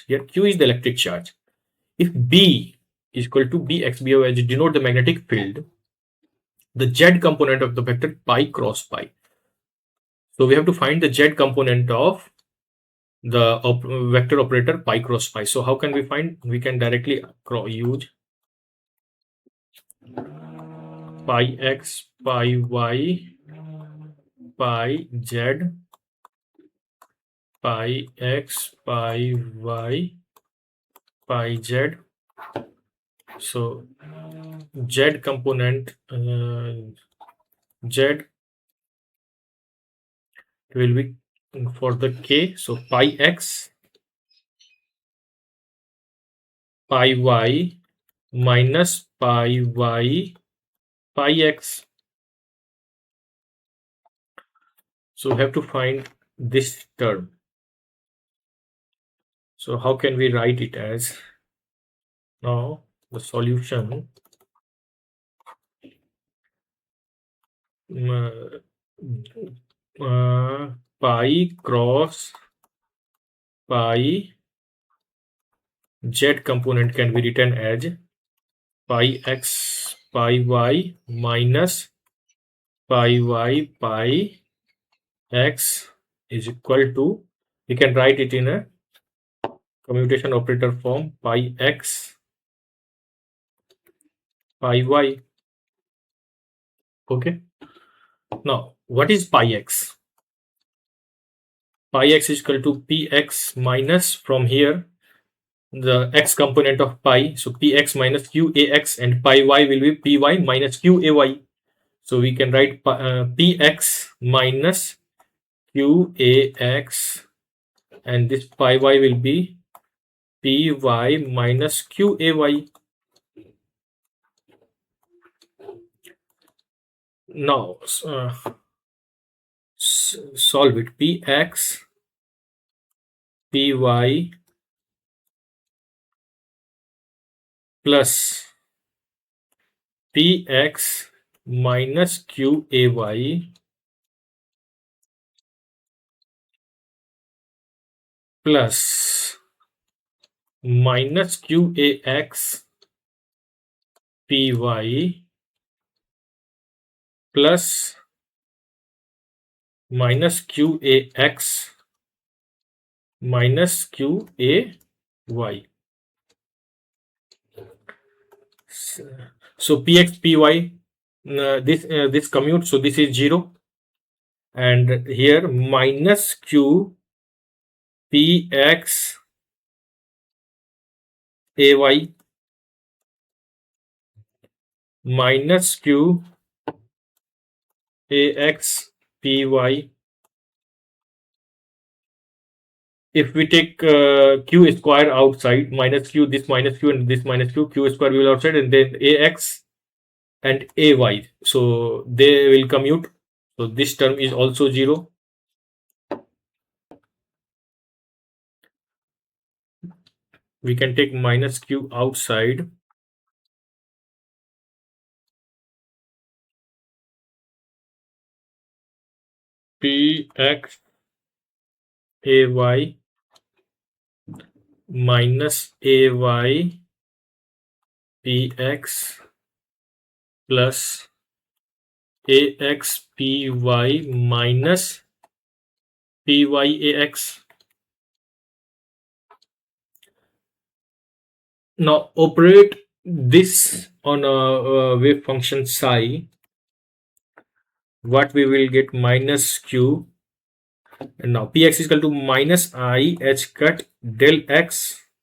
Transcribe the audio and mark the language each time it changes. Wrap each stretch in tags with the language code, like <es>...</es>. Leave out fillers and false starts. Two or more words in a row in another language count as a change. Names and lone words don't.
<en>Here Q is the electric charge. If B is equal to Bx, B as denote the magnetic field, the Z component of the vector pi cross pi. So we have to find the Z component of the vector operator pi cross pi. So how can we find? We can directly use pi x, pi y, pi z, pi x, pi y, pi z. So z component z will be for the k. So pi x, pi y minus pi y, pi x. So we have to find this term. So how can we write it as? Now the solution pi cross pi z component can be written as pi x, pi y minus pi y, pi x is equal to, we can write it in a commutation operator form, pi x, pi y. Okay. Now, what is pi x? Pi x is equal to px minus, from here, the x component of pi. So px minus qax, and pi y will be py minus qay. So we can write px minus qax, and this pi y will be py minus qay. Now solve it. Px, py plus px minus qay plus minus qax py plus minus qax minus qay. So px py, this commute, so this is 0, and here minus q px ay minus q ax py. If we take q square outside, minus q, this minus q and this minus q, q square will outside, and then ax and ay, so they will commute. So this term is also 0. We can take minus q outside. Px ay minus ay px plus ax py minus pyax. Now operate this on a wave function psi. What we will get, minus q, and now px is equal to minus I h cut del x</en>